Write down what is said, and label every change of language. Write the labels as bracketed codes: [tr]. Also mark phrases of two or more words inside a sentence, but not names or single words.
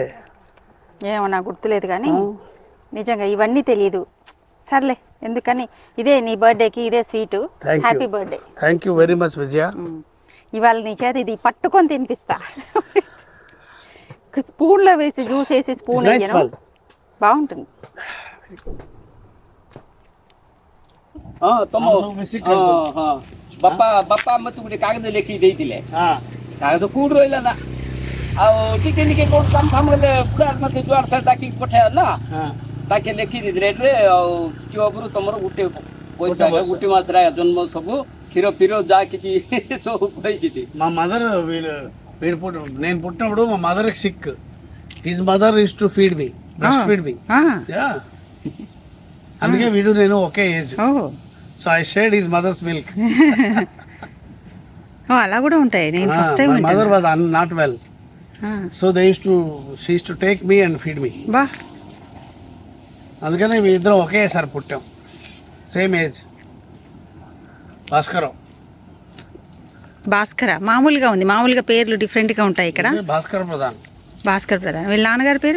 [te] ఏమో నాకు గుర్తులేదు కానీ నిజంగా ఇవన్నీ తెలియదు. సర్లే, ఎందుకని ఇదే నీ బర్త్డేకి ఇదే స్వీటు. [en] happy birthday. thank you very much విజయ. [te] ఇవాళ నీ చేత ఇది పట్టుకొని తినిపిస్తా. స్పూన్లో వేసి జ్యూస్ వేసి స్పూన్ వేయను, బాగుంటుంది. [or] ବାପା ମତେ ଗୋଟେ କାଗଜ ଲେଖିକି ଦେଇଥିଲେ। କାଗଜ କୋଉଠି ରହିଲା ନା, ଆଉ ଟିକେ ଟିକେ କୋଉଠି କାମ ଫାମ ହେଲେ ପୁରା ମତେ ଯୁଆଡେ ସାର୍ ଡାକିକି ପଠେଇବା ନା, ତାକେ ଲେଖି ଦେଇଥିଲେ ଏଠାରେ। ଆଉ ଝିଅ ଉପରୁ ତମର ଗୋଟେ ପଇସା ଗୋଟେ ମାସରେ ଜନ୍ମ ସବୁ କ୍ଷୀର ଫିର ଯାହା କିଛି ସବୁ କହିଛି। [te] మా మదర్ నేను పుట్టినప్పుడు మా [en] mother sick. His mother is to feed me, breast feed me. అందుకే వీడు నేను ఒకే ఏజ్. so I shared his mother's milk. [te] అలా కూడా ఉంటాయి. నేను [en] first time My mother was not well, so they used to she used to take me and feed me. బా, [te] అందుకని మీ ఇద్దరం ఒకేసారి పుట్టాం, [en] same age. [te] భాస్కర మామూలుగా ఉంది, మామూలుగా పేర్లు డిఫరెంట్ గా ఉంటాయి ఇక్కడ. భాస్కర ప్రధాన్. వీళ్ళ నాన్నగారి పేరు